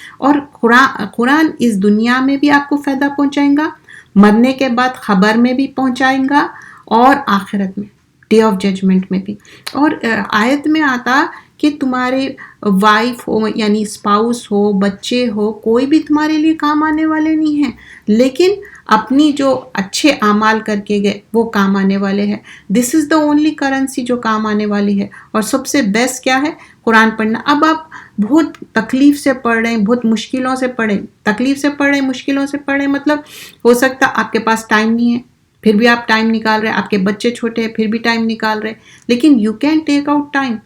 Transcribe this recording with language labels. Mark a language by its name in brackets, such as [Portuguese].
[Urdu] اور قرآن اس دنیا میں بھی آپ کو فائدہ پہنچائیں گا, مرنے کے بعد خبر میں بھی پہنچائیں گا, اور آخرت میں ڈے آف ججمنٹ میں بھی. اور آیت میں آتا کہ تمہارے وائف ہو یعنی اسپاؤس ہو, بچے ہو, کوئی بھی تمہارے لیے کام آنے والے نہیں ہیں, لیکن اپنی جو اچھے اعمال کر کے گئے وہ کام آنے والے ہیں. [English] this is the only currency [Urdu] جو کام آنے والی ہے. اور سب سے بیسٹ کیا ہے, قرآن پڑھنا. اب آپ بہت تکلیف سے پڑھ رہے ہیں, بہت مشکلوں سے پڑھیں, تکلیف سے پڑھ رہے ہیں, مشکلوں سے پڑھ رہے ہیں, مطلب ہو سکتا آپ کے پاس ٹائم نہیں ہے, پھر بھی آپ ٹائم نکال رہے ہیں, آپ کے بچے چھوٹے ہیں پھر بھی ٹائم نکال رہے ہیں, لیکن [English] You can take out time.